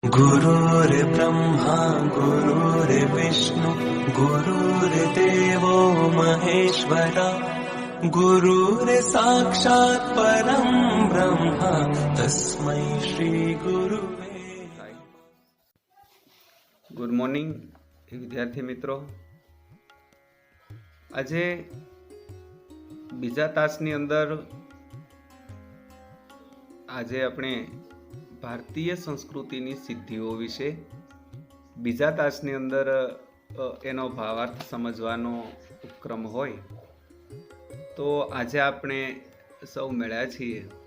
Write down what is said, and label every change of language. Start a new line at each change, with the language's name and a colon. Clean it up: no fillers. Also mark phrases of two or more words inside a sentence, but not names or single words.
Sanskrit: गुरुर्ब्रह्मा गुरुर्विष्णु गुरुर्देवो महेश्वरा गुरुर्साक्षात् परं ब्रह्म तस्मै श्री गुरुवे।
English: Good morning
Gujarati: વિદ્યાર્થી મિત્રો, આજે બીજા તાસની અંદર આજે આપણે ભારતીય સંસ્કૃતિની સિદ્ધિઓ વિશે બીજા તાસની અંદર એનો ભાવાર્થ સમજવાનો ઉપક્રમ હોય તો આજે આપણે સૌ મળ્યા છીએ.